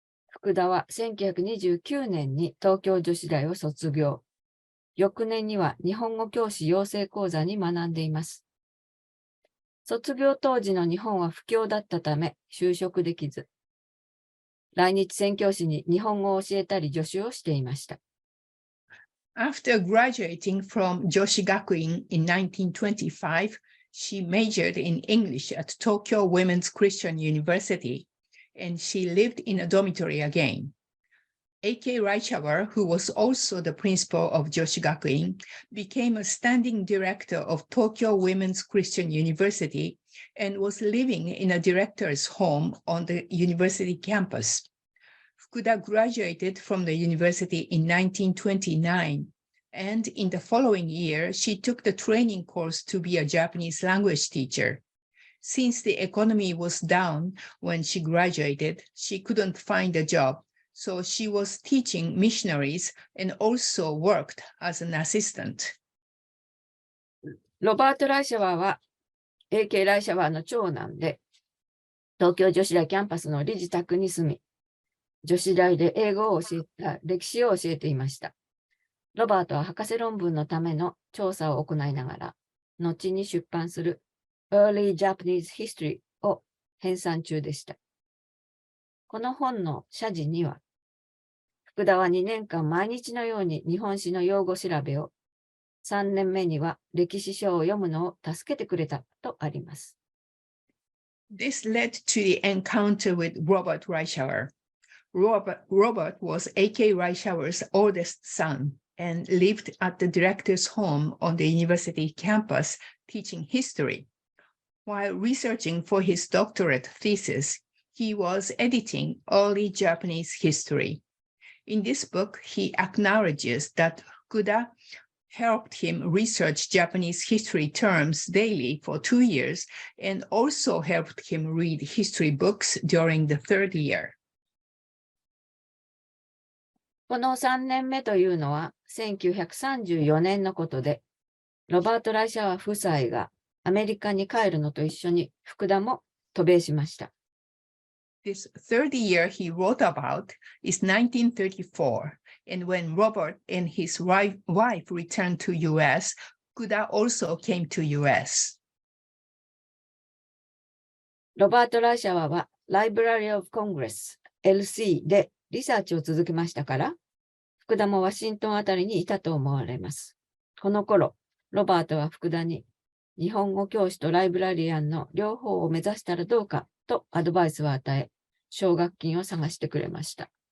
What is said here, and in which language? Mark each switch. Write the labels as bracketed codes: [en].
[ja] 福田は1929年に東京女子大を卒業。翌年には日本語教師養成講座に学んでいます。卒業当時の日本は不況だったため就職できず、来日宣教師に日本語を教えたり助手をしていました。 [en] After graduating from Joshi Gakuin in 1925, she majored in English at Tokyo Women's Christian University, and she lived in a dormitory again. A.K. Reichauer, who was also the principal of Joshi Gakuin, became a standing director of Tokyo Women's Christian University and was living in a director's home on the university campus. Fukuda graduated from the university in 1929, and in the following year, she took the training course to be a Japanese language teacher. Since the economy was down when she graduated, she couldn't find a job. So she was teaching missionaries and also worked as an assistant. [ja] ロバート・ライシャワーは A.K. ライシャワーの長男で、東京女子大キャンパスの理事宅に住み、女子大で歴史を教えていました。ロバートは博士論文のための調査を行いながら、後に出版する Early Japanese History を編纂中でした。この本の謝辞には、福田は2年間毎日のように日本史の用語調べを、3年目には歴史書を読むのを助けてくれたとあります。 [en] This led to the encounter with Robert Reichauer. Robert was A.K. Reichauer's oldest son and lived at the director's home on the university campus teaching history. While researching for his doctorate thesis, he was editing early Japanese history. In this book, he acknowledges that Fukuda helped him research Japanese history terms daily for 2 years and also helped him read history books during the 3rd year. [ja] この3年目というのは1934年のことで、ロバート・ライシャワー夫妻がアメリカに帰るのと一緒に福田も渡米しました。 [en] This third year he wrote about is 1934, and when Robert and his wife returned to U.S., Fukuda also came to U.S. [ja] ロバート・ライシャワーは Librarian of Congress LC でリサーチを続けましたから、福田もワシントンあたりにいたと思われます。この頃、ロバートは福田に日本語教師とライブラリアンの両方を目指したらどうかとアドバイスを与え、奨学金を探してくれました。